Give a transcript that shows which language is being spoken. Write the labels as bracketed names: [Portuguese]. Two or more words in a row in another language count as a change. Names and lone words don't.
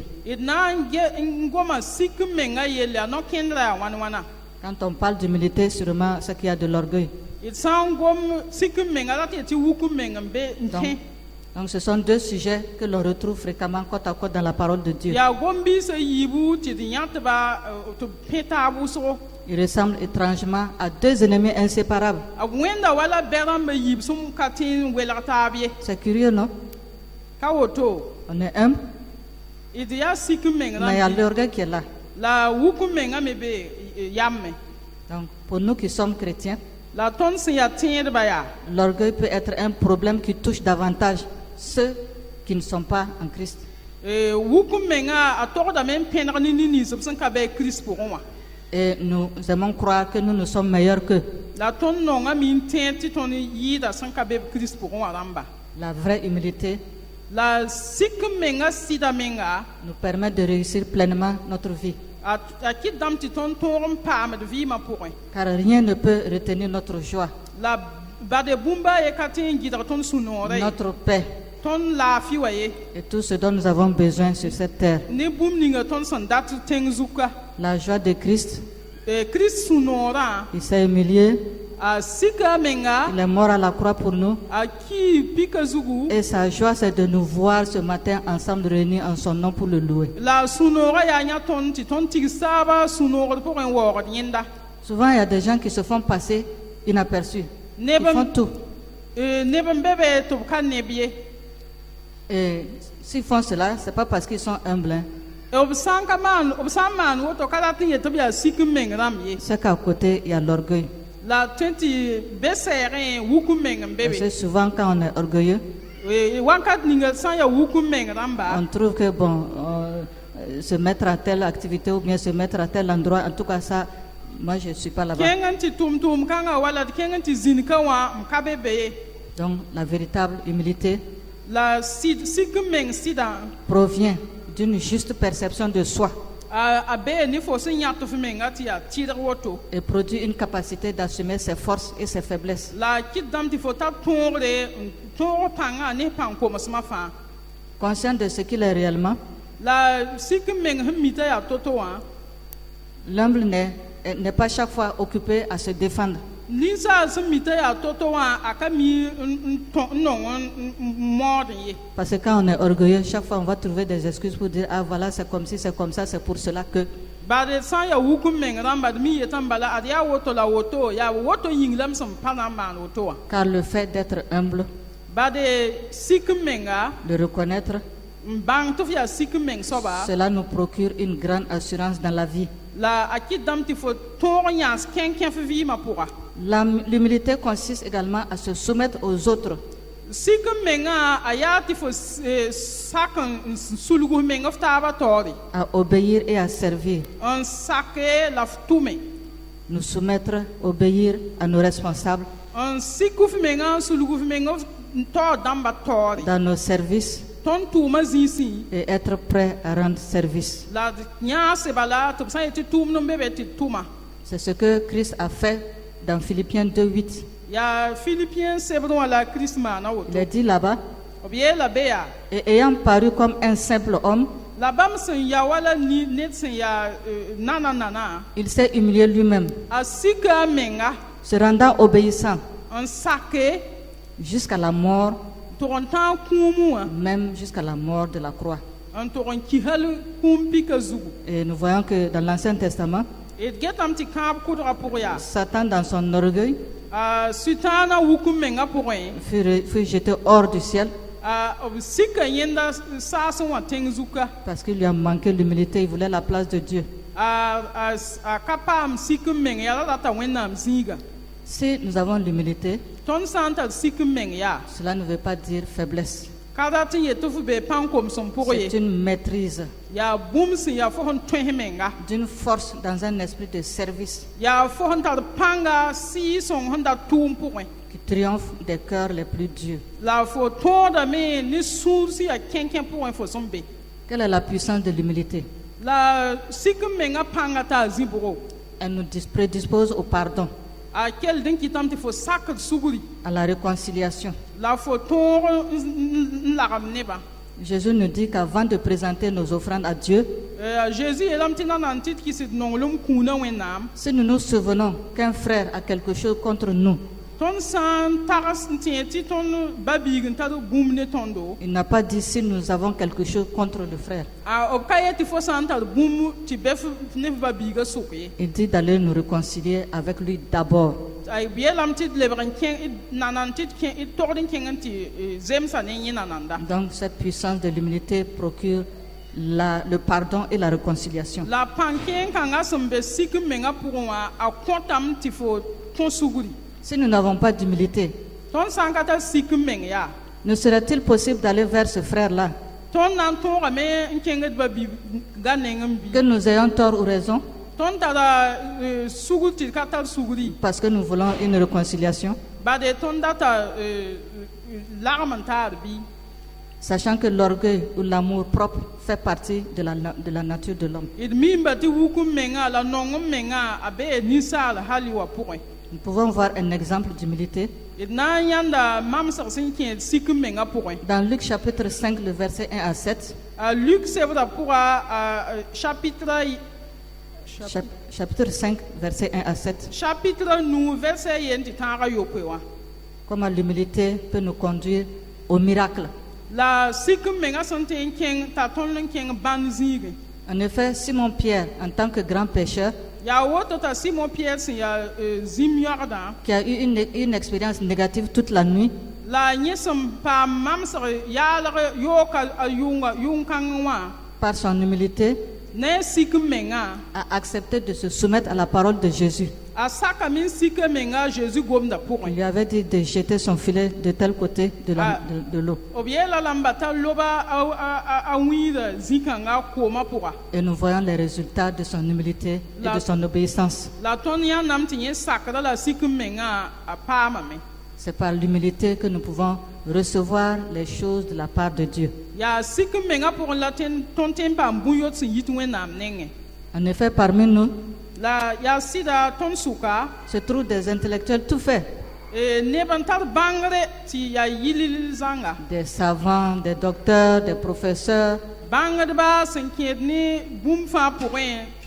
[Mossi] D na n goma sik n menga yelle a no-kẽndra yaa wãn wãna. [French] Quand on parle d'humilité, sûrement c'est qu'il y a de l'orgueil. [Mossi] D sã n gom sik n menga la tɩ yetɩ wuk n meng n be n kẽ. [French] Donc ce sont deux sujets que l'on retrouve fréquemment côte à côte dans la parole de Dieu. [Mossi] Yaa gom-biisã yiibu tɩ d yãtba tɩ b pẽ taab wʋsgo. [French] Ils ressemblent étrangement à deux ennemis inséparables. [Mossi] A wẽnda wala bɛ-rãmbã yiib sẽn ka tẽ n welg taab ye. [French] C'est curieux, non? [Mossi] Ka woto [French] On est humble, [Mossi] d yaa sik n meng [French] mais il y a [Mossi] rãmb [French] l'orgueil qui est là. [Mossi] la wuk n menga me be yame. [French] Donc pour nous qui sommes chrétiens, [Mossi] La tõnd sẽn yaa tẽedba yaa. [French] l'orgueil peut être un problème qui touche davantage ceux qui ne sont pas en Christ. [Mossi] Wuk n menga a togdame n pẽneg ne nins b sẽn ka bɩ Kirist pʋgẽ wã. [French] Et nous aimons croire que nous sommes meilleurs qu'eux. [Mossi] La tõnd nonga mi n tẽed tɩ tõnd yɩɩda sẽn ka be Kirist pʋgẽ wã rãmba. [French] La vraie humilité [Mossi] La sik n menga sɩda menga [French] nous permet de réussir pleinement notre vie. [Mossi] a kɩtdame tɩ tõnd tõog n paamd vɩɩmã pʋgẽ. [French] Car rien ne peut retenir notre joie, [Mossi] La bade bũmba ye ka tẽ n gɩdg tõnd sũ-noogda ye. [French] notre paix [Mossi] Tõnd laafɩ wa ye. [French] et tout ce dont nous avons besoin sur cette terre. [Mossi] Ne bũmb ninga tõnd sẽn dat tẽng zuka. [French] La joie de Christ, [Mossi] Kirist sũ-noogrã [French] il s'est humilié, [Mossi] a sika menga [French] il est mort à la croix pour nous. [Mossi] a ki pika zugu. [French] Et sa joie, c'est de nous voir ce matin ensemble réunis en son nom pour le louer. [Mossi] La sũ-noogã yaa yã tõnd tɩ tõnd tig saaba sũ-noogd pʋgẽ n waoogd yẽnda. [French] Souvent, il y a des gens qui se font passer inaperçus. Ils [Mossi] Neb [French] font tout. [Mossi] neb n be be tɩ b ka neb ye. [French] Et s'ils font cela, c'est pas parce qu'ils sont humbles, hein. [Mossi] B sã n maan woto ka rat n yetɩ b yaa sik n meng rãmb ye. [French] C'est qu'à côté, il y a l'orgueil. [Mossi] La tõe tɩ be sɛɛgẽ wuk n meng n be [French] Parce que [Mossi] be. [French] souvent, quand on est orgueilleux, [Mossi] Wãnkat ninga sã n yaa wuk n meng rãmba. [French] on trouve que, bon, se mettre à telle activité ou bien se mettre à tel endroit, en tout cas, ça, moi, je ne suis pas là-bas. [Mossi] Kẽng n tɩ tʋʋm kãngã wala d kẽng n tɩ zĩnka wã n ka be be ye. [French] Donc, la véritable humilité [Mossi] La sik n meng sɩdã [French] provient d'une juste perception de soi. [Mossi] a bee ne fo sẽn yãk tɩ f menga tɩ yaa tɩrg woto [French] et produit une capacité d'assumer ses forces et ses faiblesses. [Mossi] la kɩt dãmb tɩ fo tar tõogre n tõog pãngã ne pãng komsmã fãa [French] Conscient de ce qu'il est réellement, [Mossi] la sik n meng sẽn mita yaa to-to wã [French] l'humble n'est pas chaque fois occupé à se défendre, [Mossi] ninsaal sẽn mita yaa to-to wã a ka mi n nong n mood n ye [French] parce que quand on est orgueilleux, chaque fois on va trouver des excuses pour dire ah voilà c'est comme si c'est comme ça, c'est pour cela que. [Mossi] bad sã n yaa wuk n meng rãmba d mi yetã n bala ad yaa woto la woto yaa woto yĩng lame sẽn pa na n maan woto wã [French] Car le fait d'être humble, [Mossi] bad sik n menga [French] de reconnaître, [Mossi] n bãng tɩ f yaa sik n meng soaba [French] cela nous procure une grande assurance dans la vie. [Mossi] la a kɩt dãmb tɩ fo tõog n yãas kẽn-kẽf vɩɩmã pʋga [French] L'humilité consiste également à se soumettre aux autres, [Mossi] sik n mengã a yaa tɩ fo sak n sulg f meng f taabã taoore [French] à obéir et à servir. [Mossi] n sake la f tʋme [French] Nous soumettre, obéir à nos responsables [Mossi] n sik f mengã n sulg f meng f taoor dãmbã taoore [French] dans nos services [Mossi] tõnd tʋʋmã zĩisẽ [French] et être prêt à rendre service. [Mossi] la d yãase bala tɩ b sã n yetɩ tʋʋmd n be be tɩ d tʋma [French] C'est ce que Christ a fait dans Philippiens 2:8. [Mossi] yaa philipien sebd wã la kirist maana woto [French] Il est dit là-bas, [Mossi] b yeela be yaa [French] et ayant paru comme un simple homme, [Mossi] la bãmb sẽn ya wala ned sẽn yaa nana [French] il s'est humilié lui-même, [Mossi] a sika a menga [French] se rendant obéissant [Mossi] n sake [French] jusqu'à la mort, [Mossi] tʋg n tã n kũum wã [French] même jusqu'à la mort de la croix. [Mossi] n tʋg n kisal kũum pika zugu [French] Et nous voyons que dans l'Ancien Testament, [Mossi] d getame tɩ kãab kʋdga pʋg yaa [French] Satan, dans son orgueil, [Mossi] a sʋtãana wuk n menga pʋgẽ [French] fut jeté hors du ciel [Mossi] b sika yẽnda saas n wã tẽng zuka [French] parce qu'il lui a manqué l'humilité, il voulait la place de Dieu. [Mossi] a ka paam sik n meng yaa la rata wẽnnaam zĩiga [French] Si nous avons l'humilité, [Mossi] tõnd sã n tar sik n meng yaa [French] cela ne veut pas dire faiblesse. [Mossi] ka rat n yet tɩ f bee pãn koms n pʋg [French] C'est [Mossi] ye [French] une maîtrise [Mossi] yaa bũmb sẽn yaa fo sẽn tões menga [French] d'une force dans un esprit de service [Mossi] yaa fo sẽn tar pãnga sɩɩ-sõng sẽn da tʋʋm pʋgẽ [French] qui triomphe des cœurs les plus durs. [Mossi] la fo tõodame ne sũur sẽn yaa kẽn-kẽ pʋgẽ fo sẽn be [French] Quelle est la puissance de l'humilité? [Mossi] la sik n menga pãnga taa zĩ-bʋgo [French] Elle nous prédispose au pardon, [Mossi] a kell dẽn kɩtame tɩ fo sakd sugri [French] à la réconciliation. [Mossi] la fo tõog n lagem nebã [French] Jésus nous dit qu'avant de présenter nos offrandes à Dieu, [Mossi] Jésus yeelame tɩ na nan tɩ d kɩsd nonglem kũunã wẽnnaam [French] si nous nous souvenons qu'un frère a quelque chose contre nous, [Mossi] tõnd sã n tags n tẽ tɩ tõnd ba-biig n tar bũmb ne tõndo [French] il n'a pas dit si nous avons quelque chose contre le frère. [Mossi] b ka yet tɩ fo sã n tar bũmb tɩ bɛ ne f ba-biigã sʋk ye [French] Il dit d'aller nous réconcilier avec lui d'abord. [Mossi] b yeelame tɩ d lebg n kẽ nanan tɩ d togd n kẽng n tɩ zemsa ne yẽ nananda [French] Donc cette puissance de l'humilité procure le pardon et la réconciliation. [Mossi] la pãn kẽeng kãngã sẽn be sik n mengã pʋgẽ wã a kõtame tɩ fo tõ sugri [French] Si nous n'avons pas d'humilité, [Mossi] tõnd sã n ka tar sik n meng yaa [French] ne serait-il possible d'aller vers ce frère-là, [Mossi] tõnd na n tõogame n kẽngd ba-biiga neng n bi [French] que nous ayons tort ou raison, [Mossi] tõnd tara sugr tɩ d ka tar sugri [French] parce que nous voulons une réconciliation, [Mossi] bade tõnd data lagm n taar bɩ [French] sachant que l'orgueil ou l'amour propre fait partie de la nature de l'homme. [Mossi] d miimba tɩ wuk n menga la nong n menga a bee ninsaal hali wã pʋgẽ [French] Nous pouvons voir un exemple d'humilité [Mossi] d na n yãnda mamsg sẽn kẽ sik n menga pʋgẽ [French] dans Luc chapitre 5, le verset 1 à 7. [Mossi] a Luk sebda pʋga [French] Chapitre 5, verset 1 à 7. chapitre 9 verset [Mossi] yen tɩ tãagã yopoe wã [French] Comment l'humilité peut nous conduire au miracle. [Mossi] la sik n menga sẽn tɩ n kẽng t'a tõnd n kẽng bãnd zĩigẽ [French] En effet, Simon-Pierre, en tant que grand pécheur, [Mossi] yaa woto t'a simon pierre sẽn yaa zĩm yõgdã [French] qui a eu une expérience négative toute la nuit, [Mossi] la yẽ sẽn paam mamsg yaalg yooka a yʋng-kãng wã [French] par son humilité, [Mossi] ne sik n menga [French] a accepté de se soumettre à la parole de Jésus. [Mossi] a sakame n sik n menga a Jésus gomda [French] On [Mossi] pʋgẽ [French] lui avait dit de jeter son filet de tel côté de l'eau. [Mossi] b yeela lamba t'a loba a wĩida zĩ-kãngã a koomã pʋga [French] Et nous voyons les résultats de son humilité et de son obéissance. [Mossi] la tõnd yãndame tɩ yẽ sakda la sik n menga a paamame [French] C'est par l'humilité que nous pouvons recevoir les choses de la part de Dieu. [Mossi] ya sik menga pour la ton tempa mbuyot sin yit wẽnnaam nengẽ [French] En effet, parmi nous [Mossi] la ya sɩda tõnd sʋka [French] se trouvent des intellectuels tout faits, [Mossi] neb n tar bãngre tɩ yaa yilil zãnga [French] des savants, des docteurs, des professeurs, [Mossi] bãngdba sẽn kẽed ne bũmb fãa pʋgẽ tɩ